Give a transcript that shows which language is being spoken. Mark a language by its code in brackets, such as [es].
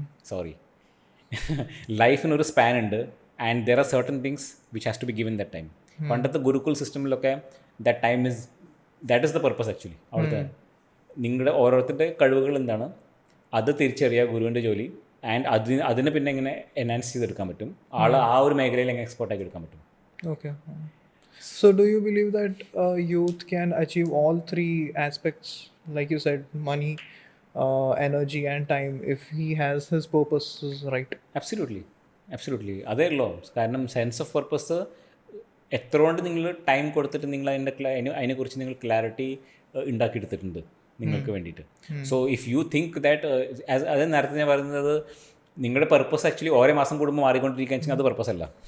[en] sorry, [ml] ലൈഫിനൊരു span ഉണ്ട് [en] And there are certain things which has to be given that time. [ml] പണ്ടത്തെ Gurukul സിസ്റ്റമിലൊക്കെ [en] That time is that is the purpose actually. [ml] അവിടുത്തെ നിങ്ങളുടെ ഓരോരുത്തരുടെ കഴിവുകൾ എന്താണ് അത് തിരിച്ചറിയുക ഗുരുവിൻ്റെ ജോലി. ആൻഡ് അതിനെ പിന്നെ എങ്ങനെ എൻഹാൻസ് ചെയ്തെടുക്കാൻ പറ്റും, ആളെ ആ ഒരു മേഖലയിൽ എങ്ങനെ എക്സ്പോർട്ടാക്കി എടുക്കാൻ പറ്റും. [en] Okay. So do you believe that youth can achieve all three aspects, like you said, money, energy and time, if he has his purposes right? [ml] Absolutely. അതേ ഉള്ളൂ. കാരണം സെൻസ് ഓഫ് പർപ്പസ് എത്ര കൊണ്ട് നിങ്ങൾ ടൈം കൊടുത്തിട്ട് നിങ്ങൾ അതിനെക്കുറിച്ച് നിങ്ങൾ ക്ലാരിറ്റി ഉണ്ടാക്കിയെടുത്തിട്ടുണ്ട് നിങ്ങൾക്ക് വേണ്ടിയിട്ട്. [en] so if you think that, [ml] അത് നേരത്തെ ഞാൻ പറയുന്നത്, നിങ്ങളുടെ പർപ്പസ് ആക്ച്വലി ഓരോ മാസം കൂടുമ്പോൾ മാറിക്കൊണ്ടിരിക്കുക വെച്ചാൽ അത് പർപ്പസ് അല്ല.